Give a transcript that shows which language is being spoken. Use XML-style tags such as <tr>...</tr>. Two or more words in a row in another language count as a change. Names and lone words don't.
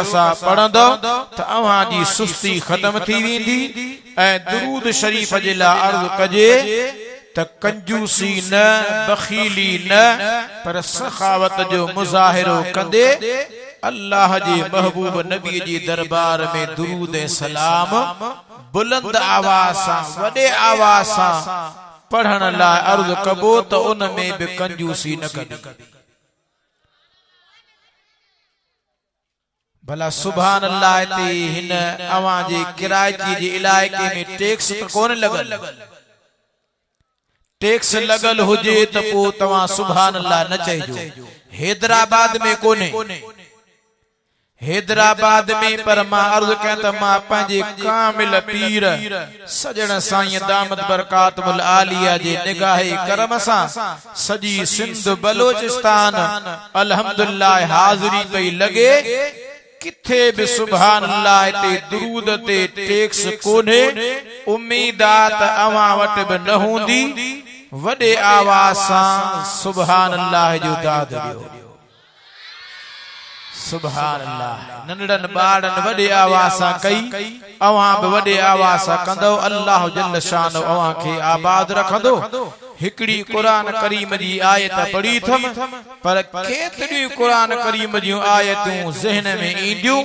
<sd>सां पढ़ंदो त अवां जी सुस्ती खत्म थी वेंदी ऐं दुरूद शरीफ जे लाइ अर्ज़ कजे त कंजूसी न बखीली न पर सखावत जो मुज़ाहिरो कंदे अल्लाह जे महबूब नबी जी दरबार में दुरूद सलाम बुलंद आवाज सां वडे आवाज सां पढ़ण लाइ अर्ज़ कबो त उन में बि कंजूसी न कबी। भला</sd> <ar>سبحان الله</ar> <sd>ते हिन अवां जे किरायती जे इलाइके में टैक्स त कोन लगल। टैक्स लगल हुजे त पो तवां</sd> <ar>سبحان الله</ar> <sd>न चइजो। हैदराबाद में कोने, हैदराबाद में, पर मां अर्ज़ कयां त मां पंहिंजे कामिल पीर सजण साईं</sd> <ar>دامت برکاتہ العالیہ</ar> <sd>जे निगाहे करम सां सजी सिंध बलोचिस्तान अल्हम्दुलिल्लाह हाज़िरी पई लगे। किथे भी</sd> <ar>سبحان الله</ar> <sd>ते दुरूद ते टैक्स कोने। उम्मीद आ त अवां वट भी न हूंदी। वडे आवाज सां</sd> <ar>سبحان الله</ar> <sd>जो दाद ॾियो।</sd> <ar>سبحان الله.</ar> <sd>नंढड़न ॿारन वडे आवाज सां कई, अवां भी वडे आवाज सां कंदो।</sd> <ar>الله جل شانه</ar> <sd>अवां खे आबाद रखंदो। हिकड़ी</sd> <ar>قرآن كريم</ar> <sd>जी आयत पढ़ी थम, पर केतरी</sd> <ar>قرآن كريم</ar> <sd>जी आयतूं ज़हन में ईंदियूं।</sd>